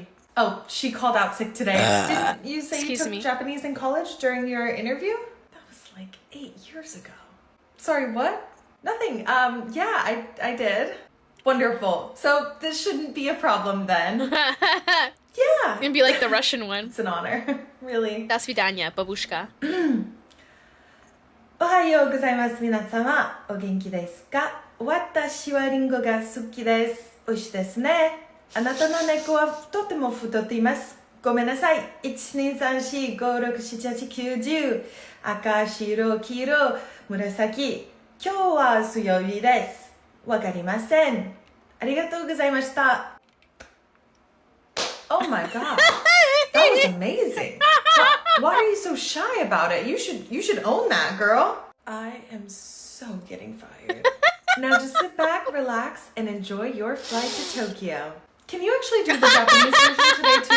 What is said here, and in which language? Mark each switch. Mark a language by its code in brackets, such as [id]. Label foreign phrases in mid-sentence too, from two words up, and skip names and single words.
[en] Oh, she called out sick today. Did you say you took Japanese in college during your interview? That was like 8 years ago. Sorry, what? Nothing. Yeah, I did. Wonderful. So this shouldn't be a problem then. Yeah. It's gonna be like the Russian one. It's an honor. Really. [ru] До свидания, бабушка. [ja] おはようございます。皆様、お元気ですか？私はリンゴが好きです。美味しいですね。あなたの猫はとても太っています。ごめんなさい。1、2、3、4、5、6、7、8、9、10。赤、白、黄色、紫。今日は水曜日です。わかりません。ありがとうございました. [en] Oh my god. That was amazing. Why are you so shy about it? You should own that, girl. I am so getting fired. Now just sit back, relax, and enjoy your flight to Tokyo. Can you actually do the Japanese version today too?